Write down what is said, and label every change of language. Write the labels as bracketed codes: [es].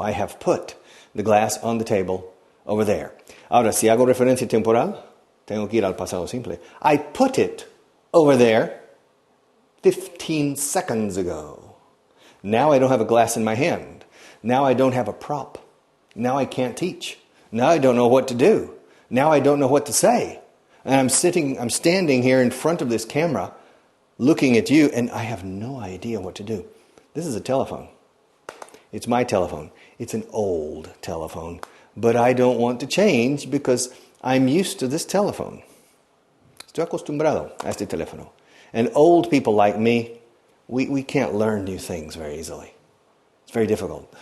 [en] I have put the glass on the table over there. [es] Ahora, si hago referencia temporal, tengo que ir al pasado simple. [en] I put it over there 15 seconds ago. Now I don't have a glass in my hand. Now I don't have a prop. Now I can't teach. Now I don't know what to do. Now I don't know what to say. And I'm standing here in front of this camera looking at you, and I have no idea what to do. This is a telephone. It's my telephone. It's an old telephone. But I don't want to change because I'm used to this telephone. [es] Estoy acostumbrado a este teléfono. [en] And old people like me, we can't learn new things very easily. It's very difficult.